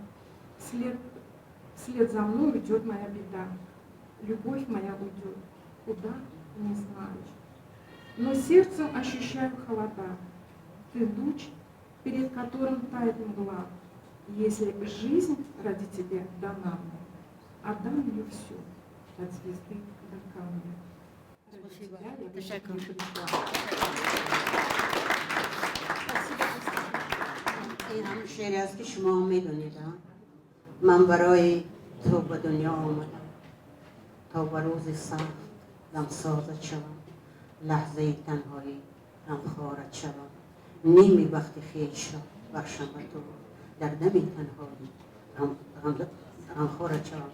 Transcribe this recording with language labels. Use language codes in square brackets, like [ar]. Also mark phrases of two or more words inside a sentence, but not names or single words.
[ru] Вслед за мной уйдет моя беда, любовь моя уйдет, куда, не знаю. Но сердцем ощущаю холода, ты луч, перед которым тает мгла. Если жизнь ради тебя дана мне, отдам ее всю, от звезды до камня. [fa] این هم شعری است که شما میدونید. من برای تو به دنیا آمدم تا به روز سخت غمسازت شوم، لحظه تنهایی غمخوارت شوم، نیمی وقت خویش را بخشم به تو، در دم تنهایی غمخوارت شوم.